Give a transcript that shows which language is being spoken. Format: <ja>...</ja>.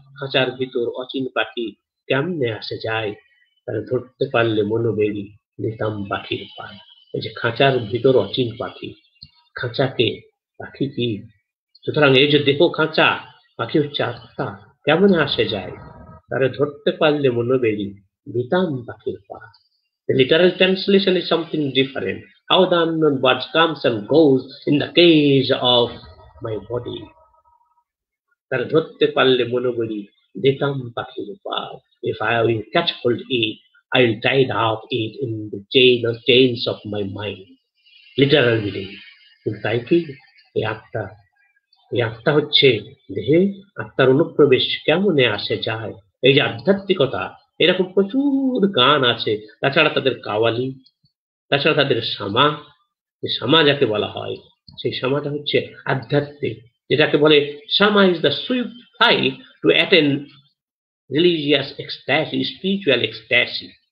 <bn>খাঁচার ভিতর অচিন পাখি কেমনে আসে যায়, তারা ধরতে পারলে মনোবেড়ি নিতাম পাখির পায়। এই যে খাঁচার ভিতর অচিন পাখি, খাঁচাকে, পাখি কি? সুতরাং এই যে দেহ খাঁচা, পাখি হচ্ছে আত্মা, কেমন আসে যায়, তারা ধরতে পারলে মনোবেড়ি নিতাম পাখির পায়।</bn> <en>The literal translation is something different. How the unknown birds comes and goes in the cage of my body.</en> <bn>তারা ধরতে পারলে মনোবেড়ি দিতাম পাখির পায়।</bn> <en>If I will catch hold it, I will tie up it in the chains of my mind. Literal meaning.</en> <bn>কিন্তু তাই কি এই আত্মা এই আত্মা হচ্ছে দেহে, আত্মার অনুপ্রবেশ কেমনে আসে যায়, এই যে আধ্যাত্মিকতা, এরকম প্রচুর গান আছে। তাছাড়া তাদের কাওয়ালি, তাছাড়া তাদের সামা, সামা যাকে বলা হয়, সেই সামাটা হচ্ছে আধ্যাত্মিক, যেটাকে বলে সামা</bn> <en>Is the swift flight to attend religious ecstasy, spiritual ecstasy.</en>